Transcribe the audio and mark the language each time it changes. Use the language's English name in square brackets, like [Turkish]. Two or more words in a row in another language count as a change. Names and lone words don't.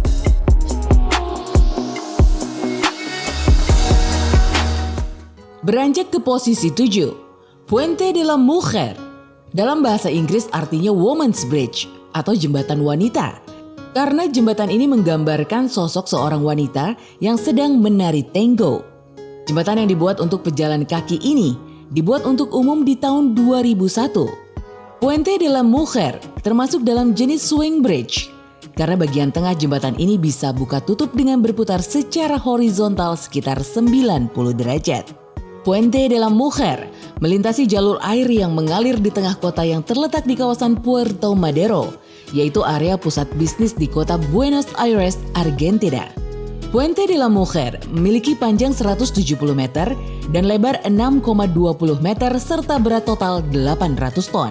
[Indonesian] Beranjak ke posisi 7, Puente de la Mujer. Dalam bahasa Inggris artinya [English] Woman's Bridge [Indonesian] atau jembatan wanita. Karena jembatan ini menggambarkan sosok seorang wanita yang sedang menari tango. Jembatan yang dibuat untuk pejalan kaki ini dibuat untuk umum di tahun 2001. Puente de la Mujer termasuk dalam jenis [English] swing bridge. [Indonesian] Karena bagian tengah jembatan ini bisa buka tutup dengan berputar secara horizontal sekitar 90 derajat. Puente de la Mujer melintasi jalur air yang mengalir di tengah kota yang terletak di kawasan Puerto Madero, yaitu area pusat bisnis di kota Buenos Aires, Argentina. Puente de la Mujer memiliki panjang 170 meter dan lebar 6,20 meter serta berat total 800 ton.